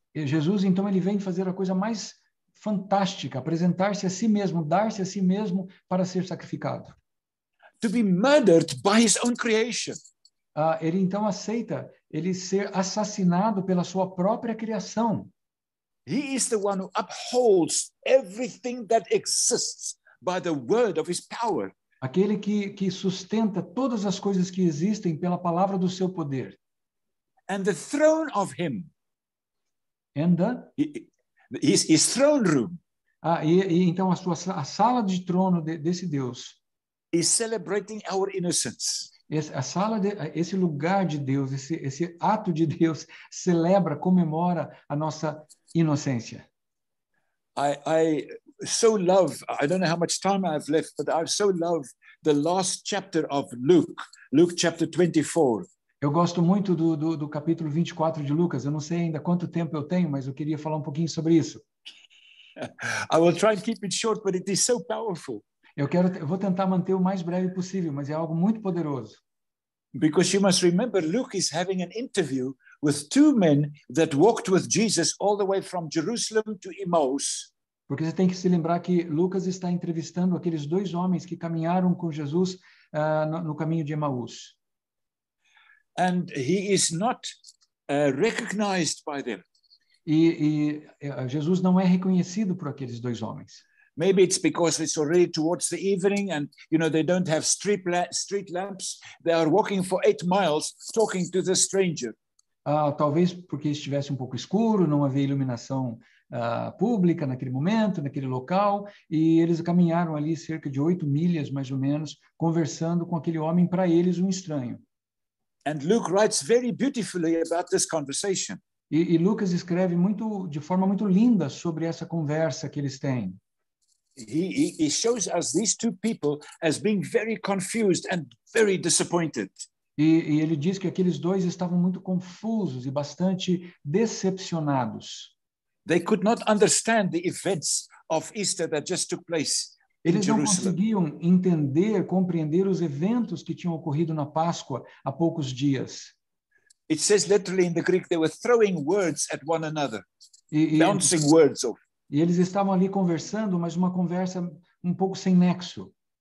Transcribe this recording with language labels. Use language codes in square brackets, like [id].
[pt] E Jesus, então, ele vem fazer a coisa mais fantástica, apresentar-se a si mesmo, dar-se a si mesmo para ser sacrificado. [en] To be murdered by his own creation. [pt] Ele então aceita ele ser assassinado pela sua própria criação. [en] He is the one who upholds everything that exists by the word of his power. [pt] Aquele que sustenta todas as coisas que existem pela palavra do seu poder. [en] And the throne of him. And his throne room. [pt] E então a sala de trono desse Deus. [en] Is celebrating our innocence. [pt] Esse lugar de Deus, esse ato de Deus celebra, comemora a nossa inocência. [en] I so love, I don't know how much time I have left, but I so love the last chapter of Luke chapter 24. [pt] Eu gosto muito do capítulo 24 de Lucas. Eu não sei ainda quanto tempo eu tenho, mas eu queria falar um pouquinho sobre isso. [en] I will try and keep it short, but it is so powerful. [pt] Eu vou tentar manter o mais breve possível, mas é algo muito poderoso. [en] Because you must remember, Luke is having an interview with two men that walked with Jesus all the way from Jerusalem to Emmaus. [pt] Porque você tem que se lembrar que Lucas está entrevistando aqueles dois homens que caminharam com Jesus no caminho de Emaús. [en] And he is not recognized by them. [pt] E Jesus não é reconhecido por aqueles dois homens. [en] Maybe it's because it's already towards the evening and, they don't have street lamps. They are walking for 8 miles talking to the stranger. [pt] Talvez porque estivesse um pouco escuro, não havia iluminação pública naquele momento, naquele local, e eles caminharam ali cerca de 8 milhas, mais ou menos, conversando com aquele homem, para eles um estranho. [en] And Luke writes very beautifully about this conversation. [pt] E Lucas escreve de forma muito linda sobre essa conversa que eles têm. [en] He shows us these two people as being very confused and very disappointed. [pt] E ele diz que aqueles dois estavam muito confusos e bastante decepcionados. [en] They could not understand the events of Easter that just took place in [pt] Eles não [en] Jerusalem. [pt] conseguiam entender, compreender os eventos que tinham ocorrido na Páscoa há poucos dias. [en] It says literally in the Greek they were throwing words at one another, [pt] E [en] bouncing words off. [pt] E eles estavam ali conversando, mas uma conversa um pouco sem nexo.